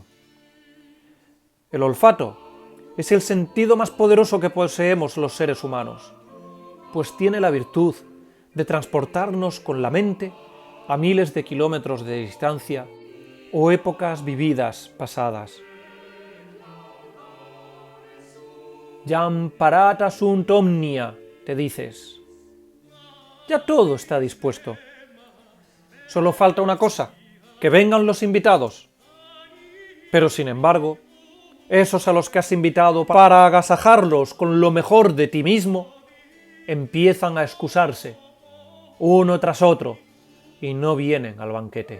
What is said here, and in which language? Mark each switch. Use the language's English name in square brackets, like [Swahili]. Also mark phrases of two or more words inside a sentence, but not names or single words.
[Spanish] El olfato es el sentido más poderoso que poseemos los seres humanos, pues tiene la virtud de transportarnos con la mente a miles de kilómetros de distancia o épocas vividas pasadas. [Latin] Jam parata sunt omnia, [Spanish] te dices. Ya todo está dispuesto. Solo falta una cosa, que vengan los invitados. Pero sin embargo, esos a los que has invitado para agasajarlos con lo mejor de ti mismo, empiezan a excusarse, uno tras otro, y no vienen al banquete.